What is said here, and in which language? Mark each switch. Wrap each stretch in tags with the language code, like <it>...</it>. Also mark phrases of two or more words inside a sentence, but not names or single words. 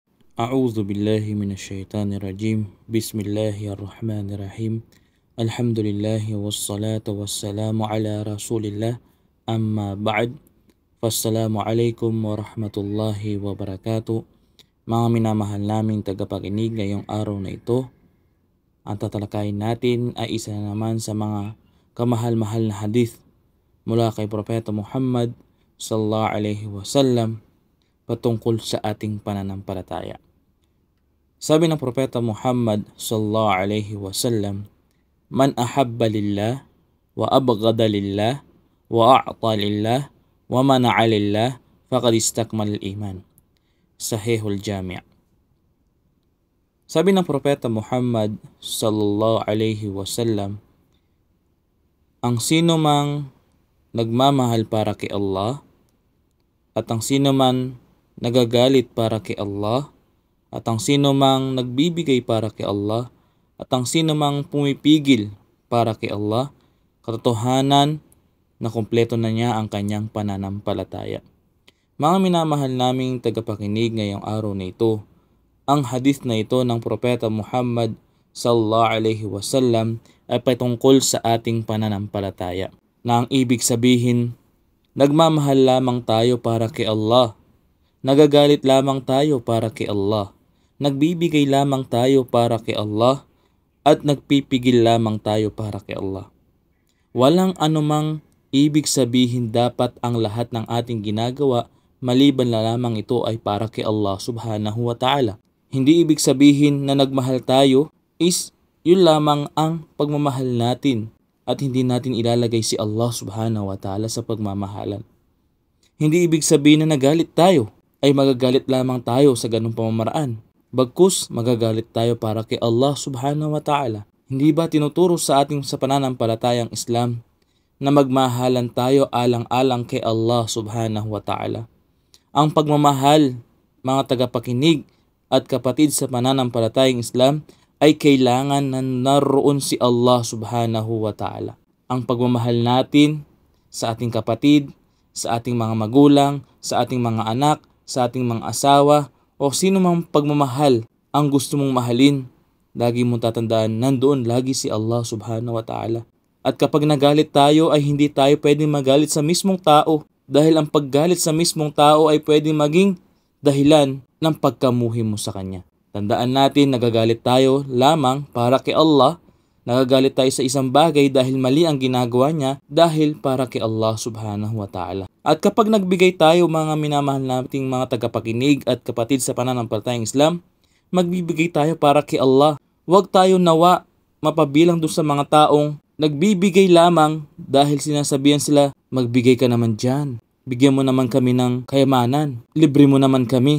<ar>أعوذ بالله من الشيطان الرجيم. بسم الله الرحمن الرحيم. الحمد لله والصلاة والسلام على رسول الله. أما بعد. فالسلام عليكم ورحمة الله وبركاته.</ar> <tl>Mga minamahal naming tagapakinig, ngayong araw na ito, ang tatalakayin natin ay isa na naman sa mga kamahal-mahal na hadith mula kay Propeta Muhammad</tl> <ar>صلى الله عليه وسلم</ar> <tl>patungkol sa ating pananampalataya. Sabi ng Propeta Muhammad</tl> <ar>صلى الله عليه وسلم، "من أحب لله وأبغض لله وأعطى لله ومنع لله فقد استكمل الإيمان." Sahihul Jami'.</ar> <tl>Sabi ng Propeta Muhammad</tl> <ar>صلى الله عليه وسلم,</ar> <tl>ang sino mang nagmamahal para kay Allah at ang sino man nagagalit para kay Allah at ang sino mang nagbibigay para kay Allah at ang sino mang pumipigil para kay Allah, katotohanan na kumpleto na niya ang kanyang pananampalataya. Mga minamahal naming tagapakinig, ngayong araw na ito, ang hadith na ito ng Propeta Muhammad</tl> <ar>صلى الله عليه وسلم</ar> <tl>ay patungkol sa ating pananampalataya, na ang ibig sabihin, nagmamahal lamang tayo para kay Allah, nagagalit lamang tayo para kay Allah, nagbibigay lamang tayo para kay Allah, at nagpipigil lamang tayo para kay Allah. Walang anumang ibig sabihin dapat ang lahat ng ating ginagawa maliban na lamang ito ay para kay Allah</tl> <ar>سبحانه وتعالى.</ar> <tl>Hindi ibig sabihin na nagmahal tayo is yun lamang ang pagmamahal natin at hindi natin ilalagay si Allah</tl> <ar>سبحانه وتعالى</ar> <tl>sa pagmamahalan. Hindi ibig sabihin na nagalit tayo ay magagalit lamang tayo sa ganung pamamaraan. Bagkus magagalit tayo para kay Allah</tl> <ar>سبحانه وتعالى.</ar> <tl>Hindi ba tinuturo sa ating sa pananampalatayang Islam na magmahalan tayo alang-alang kay Allah</tl> <ar>سبحانه وتعالى?</ar> <tl>Ang pagmamahal, mga tagapakinig at kapatid sa pananampalatayang Islam, ay kailangan na naroon si Allah</tl> <ar>سبحانه وتعالى.</ar> <tl>Ang pagmamahal natin sa ating kapatid, sa ating mga magulang, sa ating mga anak, sa ating mga asawa, o sino mang pagmamahal ang gusto mong mahalin, lagi mong tatandaan, nandoon lagi si Allah</tl> <ar>سبحانه وتعالى.</ar> <tl>At kapag nagalit tayo ay hindi tayo pwedeng magalit sa mismong tao, dahil ang paggalit sa mismong tao ay pwedeng maging dahilan ng pagkamuhi mo sa kanya. Tandaan natin, nagagalit tayo lamang para kay Allah, nagagalit tayo sa isang bagay dahil mali ang ginagawa niya, dahil para kay Allah</tl> <ar>سبحانه وتعالى.</ar> <tl>At kapag nagbigay tayo, mga minamahal nating mga tagapakinig at kapatid sa pananampalatayang Islam, magbibigay tayo para kay Allah. Huwag tayo nawa mapabilang doon sa mga taong nagbibigay lamang dahil sinasabihan sila, magbigay ka naman dyan, bigyan mo naman kami ng kayamanan, libre mo naman kami.</tl>